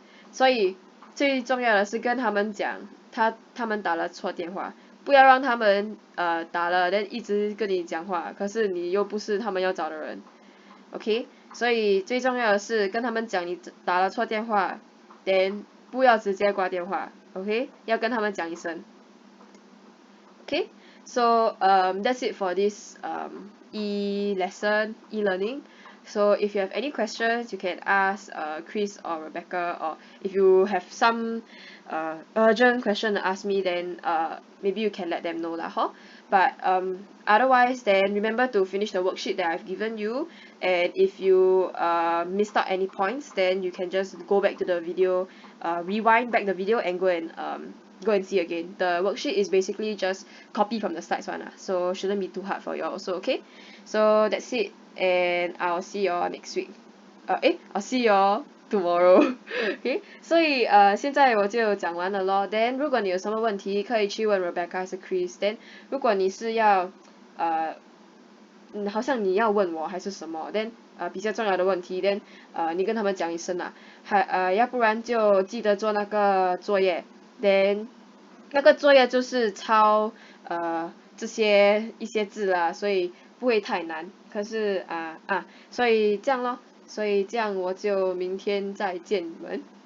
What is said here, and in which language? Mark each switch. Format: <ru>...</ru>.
<zh>所以最重要的是跟他们讲他们打了错电话，不要让他们打了 then 一直跟你讲话，可是你又不是他们要找的人 ，OK？所以最重要的是跟他们讲你打了错电话 then 不要直接挂电话 ，OK？要跟他们讲一声 ，OK？</zh> <en>So that's it for this e-learning. So if you have any questions, you can ask Chris or Rebecca, or if you have some urgent question to ask me, then maybe you can let them know lah, huh? But otherwise, then remember to finish the worksheet that I've given you. And if you missed out any points, then you can just go back to the video, rewind back the video, and go and see again. The worksheet is basically just copy from the slides one, so shouldn't be too hard for you also, okay? So that's it, and I'll see you all next week. I'll see you all tomorrow. Okay?</en> <zh>所以现在我就讲完了咯。Then 如果你有什么问题，可以去问 Rebecca 还是 Chris. Then 如果你是要好像你要问我还是什么 then 比较重要的问题 then 你跟他们讲一声啦，要不然就记得做那个作业 then 那个作业就是抄这些一些字啦，所以不会太难，可是所以这样咯，所以这样我就明天再见你们。</zh>